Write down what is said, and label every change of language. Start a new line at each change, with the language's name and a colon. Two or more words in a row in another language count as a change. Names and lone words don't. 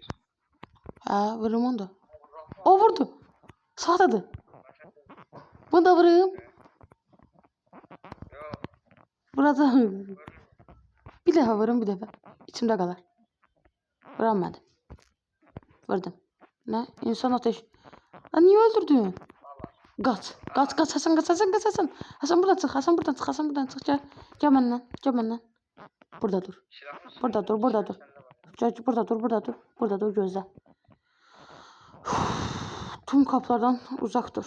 Azerbaijani: Hə, vurum onu da. O vurdu. Sağdadır. Bunu da vurum. Yox, Burada. vurma. Bir dəfə vurum, bir dəfə. İçimdə qalar. Vuranmadım. Vurdum. Nə? İnsan ateş.
Turkish: Lan niye öldürdün? Kaç. Hasan. Hasan buradan çık. Gel benden. Burada dur. Silahını Burada dur.
Azerbaijani: səndə var.
Turkish: Burada dur gözle. Tüm kaplardan uzak dur.